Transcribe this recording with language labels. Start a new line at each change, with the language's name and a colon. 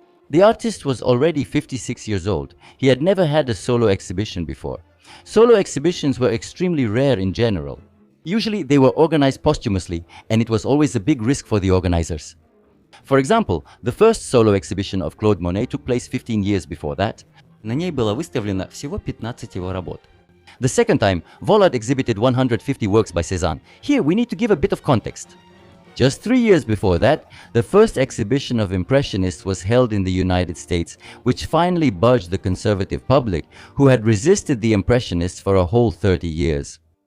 English: The artist was already 56 years old. He had never had a solo exhibition before. Solo exhibitions were extremely rare in general. Usually they were organized posthumously, and it was always a big risk for the organizers. For example, the first solo exhibition of Claude Monet took place 15 years before that.
Russian: На ней было выставлено всего 15 его работ.
English: The second time, Vollard exhibited 150 works by Cézanne. Here we need to give a bit of context. Just 3 years before that, the first exhibition of Impressionists was held in the United States, which finally budged the conservative public, who had resisted the Impressionists for a whole 30 years.